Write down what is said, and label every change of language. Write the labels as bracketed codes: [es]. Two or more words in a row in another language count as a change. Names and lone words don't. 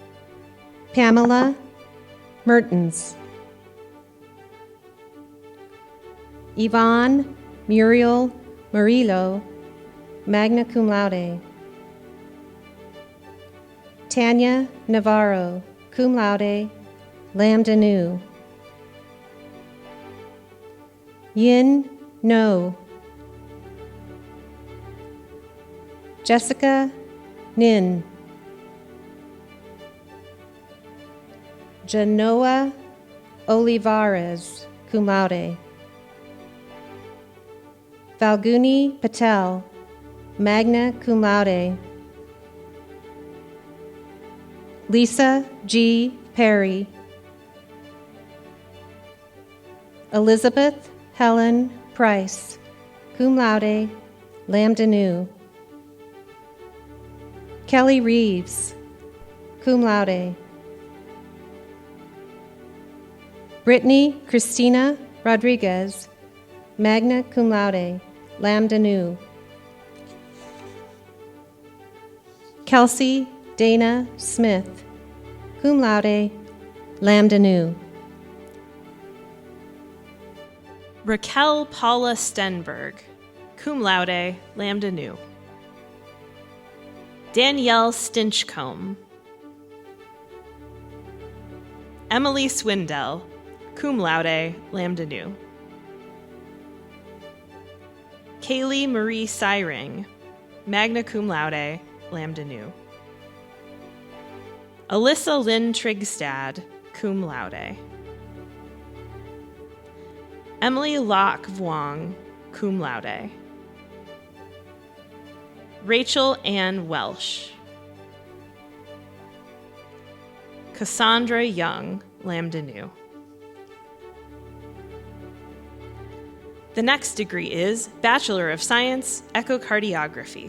[en] Pamela Mertens. Yvonne Muriel Murillo, [la] magna cum laude. [en] Tanya Navarro, [la] cum laude, [en] lambda nu. Yin No. Jessica Nin. Genoa Olivares, [la] cum laude. [en] Falguni Patel, [la] magna cum laude. [en] Lisa G. Perry. Elizabeth Helen Price, [la] cum laude, lambda nu. [en] Kelly Reeves, [la] cum laude. [en] Brittany Christina Rodriguez, [la] magna cum laude, [en] lambda nu. Kelsey Dana Smith, [la] cum laude, lambda nu. [en] Raquel Paula Stenberg, [la] cum laude, lambda nu. [en] Danielle Stinchcombe. Emily Swindell, [la] cum laude, [en] lambda nu. Kaylee Marie Syring, [la] magna cum laude, [en] lambda nu. Alyssa Lynn Trigstad, [la] cum laude. [en] Emily Locke Vuong, [la] cum laude. [en] Rachel Ann Welsh. Cassandra Young, lambda nu. The next degree is Bachelor of Science, Echocardiography.